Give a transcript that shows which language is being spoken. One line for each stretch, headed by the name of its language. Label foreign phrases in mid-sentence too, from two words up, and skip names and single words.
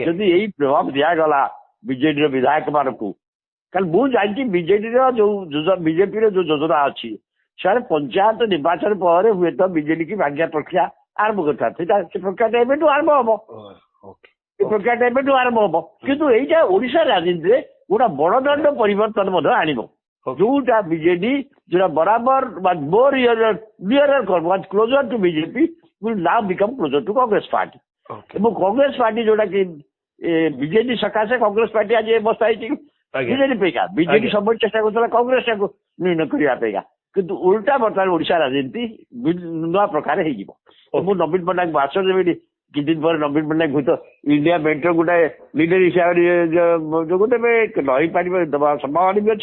Odia: ଯଦି ଏଇ ପ୍ରଭାବ ଦିଆଗଲା ବିଜେଡିର ବିଧାୟକ ମାନଙ୍କୁ, କାରଣ ମୁଁ ଜାଣିଛି ବିଜେଡିର ବିଜେପିର ଯୋଉ ଯୋଜନା ଅଛି ସେମାନେ ପଞ୍ଚାୟତ ନିର୍ବାଚନ ପରେ ହୁଏତ ବିଜେଡି କି ଭାଙ୍ଗିବା ପ୍ରକ୍ରିୟା ଆରମ୍ଭ କରିଥାନ୍ତି। ସେ ପ୍ରକ୍ରିୟାଟା ଏବେଠୁ ଆରମ୍ଭ ହବ, ଏ ପ୍ରକ୍ରିୟାଟା ଏବେଠୁ ଆରମ୍ଭ ହବ। କିନ୍ତୁ ଏଇଟା ଓଡିଶା ରାଜନୀତିରେ ଗୋଟେ ବଡଦଣ୍ଡ ପରିବର୍ତ୍ତନ ମଧ୍ୟ ଆଣିବ। ଯୋଉଟା ବିଜେଡି ଯୋଉଟା ବରାବର
English: closer to BJP will now become closer to Congress party.
Odia: ଏବଂ କଂଗ୍ରେସ ପାର୍ଟି ଯୋଉଟା କି ବିଜେଡି ସକାଶେ କଂଗ୍ରେସ ପାର୍ଟି ଆଜି ଅବସ୍ଥା ହେଇଛି ବିଜେଡି ପାଇଁକା। ବିଜେଡି ସବୁବେଳେ ଚେଷ୍ଟା କରୁଥିଲା କଂଗ୍ରେସକୁ ନିର୍ଣ୍ଣୟ କରିବା ପାଇଁକା, କିନ୍ତୁ ଉଲ୍ଟା ବର୍ତ୍ତମାନ ଓଡିଶା ରାଜନୀତି ନୂଆ ପ୍ରକାର ହେଇଯିବ। ମୁଁ ନବୀନ ପଟ୍ଟନାୟକ ଭାଷଣ ଦେବି କିଛି ଦିନ ପରେ ନବୀନ ପଟ୍ଟନାୟକ ହୁଏତ ଇଣ୍ଡିଆ ମେଣ୍ଟର ଗୋଟାଏ ଲିଡର ହିସାବରେ ଯୋଗ ଦେବେ, ରହିପାରିବେ ଦେବା ସମ୍ଭାବନା ବି ଅଛି।